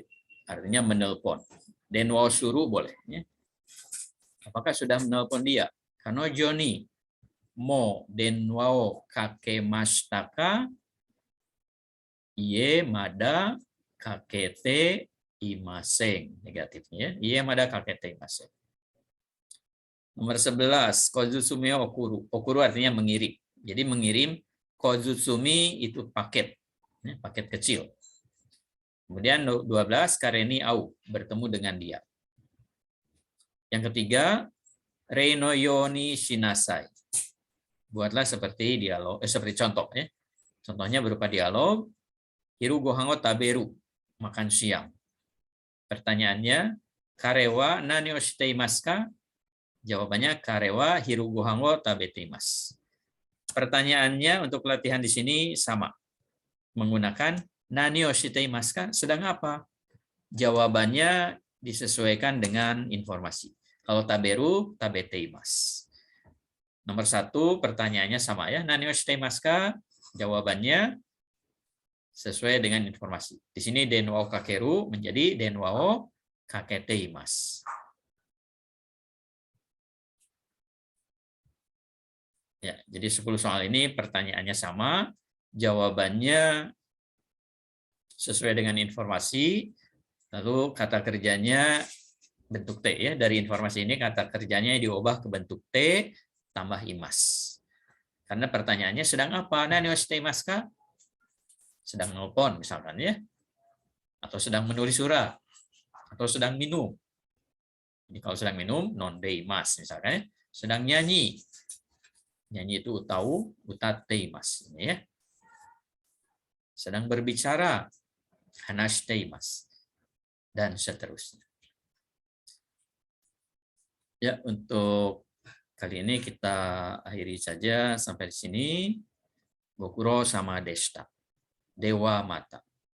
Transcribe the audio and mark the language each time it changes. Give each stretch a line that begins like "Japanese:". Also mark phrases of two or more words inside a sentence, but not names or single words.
Indonesian: Artinya menelpon.
Japanese: 電話する
Indonesian: boleh ya. Apakah sudah menelpon dia?
Japanese: 彼女にも電話かけましたか? いいえまだかけていません.
Indonesian: Negatifnya ya.
Japanese: いいえまだかけていません.
Indonesian: Nomor 11,
Japanese: 小包送る.
Indonesian: Okuru artinya mengirim. Jadi mengirim, kozutsumi itu paket. Paket kecil. Kemudian 12,
Japanese: 彼に会う.
Indonesian: Bertemu dengan dia. Yang ketiga,
Japanese: 例のようにしなさい.
Indonesian: Buatlah seperti dialog, seperti contoh. Ya. Contohnya berupa dialog.
Japanese: 昼ご飯を食べる.
Indonesian: Makan siang. Pertanyaannya,
Japanese: 彼は何をしていますか? Jawabannya 彼は昼ご飯を食べています.
Indonesian: Pertanyaannya untuk latihan di sini sama.
Japanese: Menggunakan 何をしていますか?
Indonesian: Sedang apa? Jawabannya disesuaikan dengan informasi.
Japanese: Kalau 食べる、食べています.
Indonesian: Nomor 1, pertanyaannya sama ya.
Japanese: 何をしていますか?
Indonesian: Jawabannya sesuai dengan informasi. Di sini
Japanese: 電話をかける menjadi 電話をかけています.
Indonesian: Ya, jadi 10 soal ini pertanyaannya sama, jawabannya sesuai dengan informasi, lalu kata kerjanya bentuk T ya. Dari informasi ini kata kerjanya diubah ke bentuk T tambah imas. Karena pertanyaannya sedang apa?
Japanese: 何をしていますか?
Indonesian: Sedang nelpon misalkan ya. Atau sedang menulis surat. Atau sedang minum. Jadi kalau sedang minum
Japanese: 飲んでいます
Indonesian: misalkan ya. Sedang nyanyi. Nyanyi itu
Japanese: 歌う、歌っています
Indonesian: ya. Sedang berbicara,
Japanese: 話しています.
Indonesian: Dan seterusnya. Ya, untuk kali ini kita akhiri saja sampai di sini.
Japanese: ご苦労様でした。ではまた.